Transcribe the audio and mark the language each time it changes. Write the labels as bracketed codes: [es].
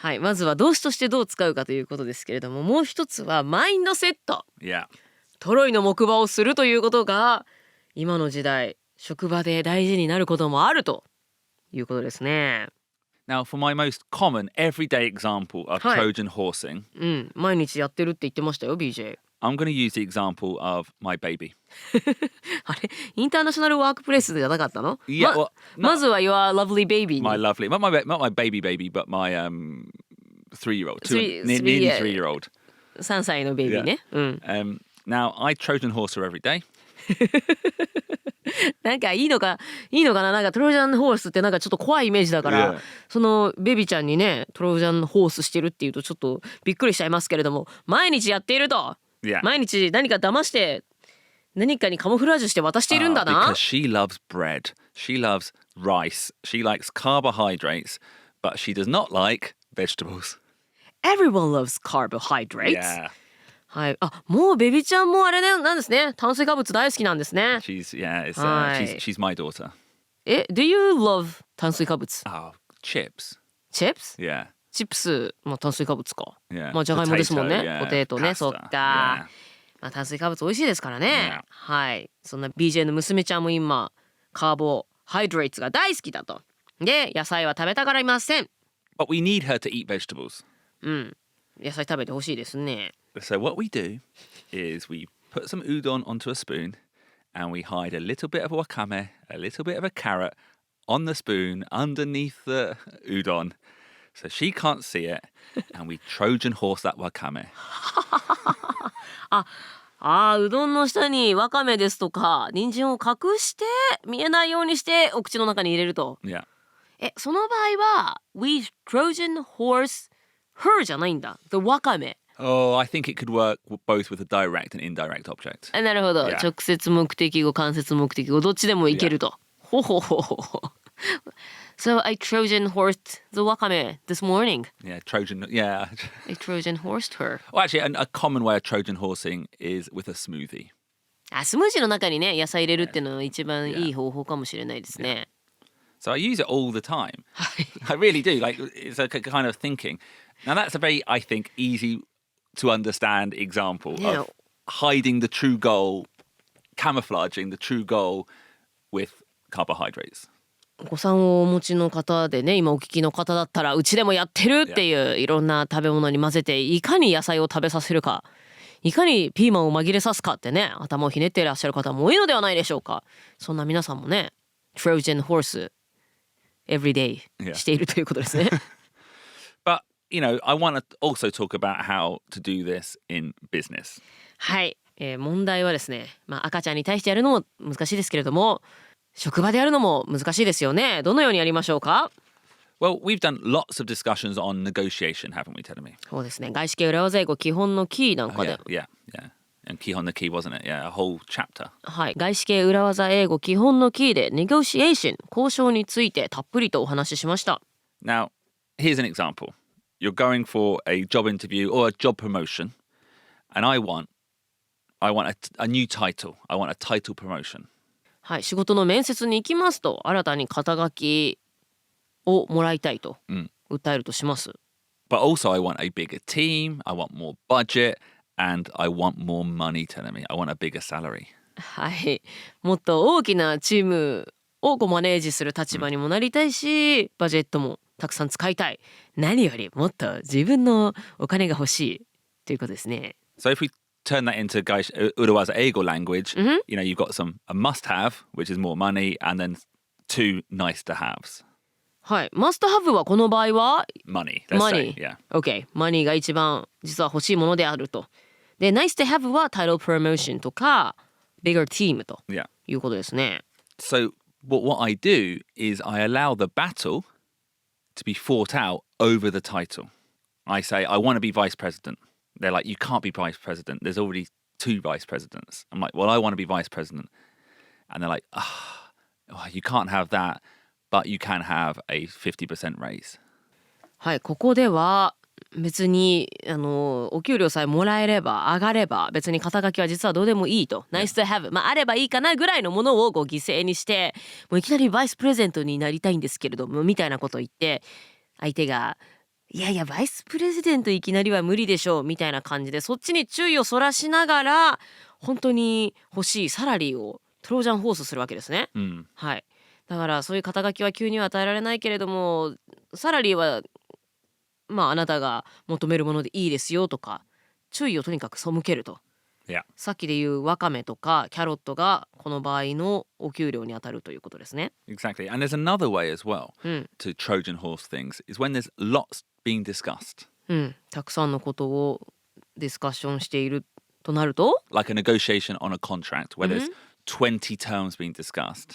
[ja] はい。まずは動詞としてどう使うかということですけれども、もう一つはマインドセット。 [en] Yeah. [ja] トロイの木馬をするということが今の時代職場で大事になることもあるということですね。 [en] Now, for my most common everyday example of [ja] はい。 [en] Trojan horsing, [ja] うん。毎日やってるって言ってましたよ BJ。 [en] I'm going to use the example of my baby. [ja] あれインターナショナルワークプレイスじゃなかったの？ [en] Yeah, well, [ja] まずは [en] Your lovely baby [ja] に [en] my lovely, not my baby, but my 3-year-old, nearly yeah. 3-year-old. [ja] 3歳のベイビーね。うん。 [en] Now, I Trojan horse her every day. [ja] なんかいいのかな。なんかトロジャンホースってなんかちょっと怖いイメージだから、 [en] Yeah. [ja] そのベビちゃんにねトロジャンホースしてるっていうとちょっとびっくりしちゃいますけれども、毎日やっていると、 [en] Yeah. [ja] 毎日何か騙して何かにカモフラージュして渡しているんだな。 [en] Because she loves bread. She loves rice. She likes carbohydrates, but she does not like vegetables. Everyone loves carbohydrates. Yeah. [ja] はい。あ、もうベビちゃんもあれなんですね。炭水化物大好きなんですね。 [en] She's my daughter. Do you love 炭水化物？ Oh, chips. Chips？ Yeah. [ja] チップス、まあ炭水化物か。 [en] Yeah. [ja] まあじゃがいもですもんね。 [en] Potato, yeah. [ja] ポテトね、 [en] Pasta, [ja] そっか。 [en] yeah. [ja] まあ炭水化物美味しいですからね。 [en] Yeah. [ja] はい。そんな BJ の娘ちゃんも今カーボハイドレーツが大好きだと。で、野菜は食べたがりません。 [en] But we need her to eat vegetables. [ja] うん。野菜食べてほしいですね。 [en] So what we do is we put some udon onto a spoon and we hide a little bit of wakame, a little bit of a carrot on the spoon underneath the udon so she can't see it and we Trojan horse that wakame. [ja] うどんの下にわかめですとか人参を隠して見えないようにしてお口の中に入れると。 [en] Yeah. [ja] その場合は [en] We Trojan Horse her [ja] じゃないんだ。 [en] The わかめ。 Oh, I think it could work both with a direct and indirect object. [ja] なるほど。 [en] Yeah. [ja] 直接目的語間接目的語どっちでもいけると。ほほほほ。 [en] So I Trojan horsed the わかめ this morning. Yeah, Trojan. Yeah. I Trojan horsed her. Well, actually, a common way of Trojan horsing is with a smoothie. [ja] スムージーの中にね野菜入れるっていうのは一番いい方法かもしれないですね。 [en] So I use it all the time. I really do. Like, it's a kind of thinking. Now, that's a very, I think, easy to understand example Yeah. of hiding the true goal, camouflaging the true goal with carbohydrates. [ja] お子さんをお持ちの方でね今お聞きの方だったらうちでもやってるっていういろんな食べ物に混ぜていかに野菜を食べさせるかいかにピーマンを紛れさすかってね頭をひねっていらっしゃる方も多いのではないでしょうか。そんな皆さんもね [en] Trojan Horse every day [ja] しているということですね。 [en] But, you know, I want to also talk about how to do this in business. [ja] はい、問題はですね、赤ちゃんに対してやるのも難しいですけれども職場でやるのも難しいですよね。どのようにやりましょうか？ [en] Well, we've done lots of discussions on negotiation, haven't we, Tedemi? [ja] そうですね。外資系裏技英語基本のキーなんかで、 [en] Yeah. And key on the key, wasn't it? Yeah, a whole chapter. [ja] はい、外資系裏技英語基本のキーでネゴシエーション交渉についてたっぷりとお話ししました。 [en] Now, here's an example. You're going for a job interview or a job promotion, and I want a new title. I want a title promotion. [ja] はい、仕事の面接に行きますと新たに肩書きをもらいたいと訴えるとします。 [en] But also, I want a bigger team. I want more budget, and I want more money. Telling me, I want a bigger salary. [ja] はい、もっと大きなチームをマネージする立場にもなりたいし、バジェットもたくさん使いたい。何よりもっと自分のお金が欲しいということですね。 [en] So if we turn that into Urawaza Eigo language, you know, you've got a must-have, which is more money, and then two nice-to-haves. [ja] はい、マストハブはこの場合は [en] Money, let's say, yeah. [ja] OK、マニーが一番実は欲しいものであると。で、 [en] nice to have [ja] はタイトルプロモーションとか [en] bigger team [ja] ということですね。 [en] So what I do is I allow the battle to be fought out over the title. I say, I want to be vice president. They're like, you can't be vice president. There's already 2 vice presidents. I'm like, well, I want to be vice president. And they're like, you can't have that, but you can have a 50% raise. [ja] はい、ここでは別にお給料さえもらえれば上がれば別に肩書きは実はどうでもいいと [en] Nice to have [ja] あればいいかなぐらいのものを犠牲にしてもういきなりバイスプレゼントになりたいんですけれどもみたいなことを言って相手がいやいやバイスプレゼントいきなりは無理でしょうみたいな感じでそっちに注意をそらしながら本当に欲しいサラリーをトロージャンホースするわけですね、はい。だからそういう肩書きは急には与えられないけれどもサラリーはあなたが求めるものでいいですよとか注意をとにかく背けると、さっきで言うワカメとかキャロットがこの場合のお給料に当たるということですね。 [en] Exactly. And there's another way as well to Trojan horse things is when there's lots being discussed. [ja] たくさんのことをディスカッションしているとなると [en] Like a negotiation on a contract where there's 20 terms being discussed.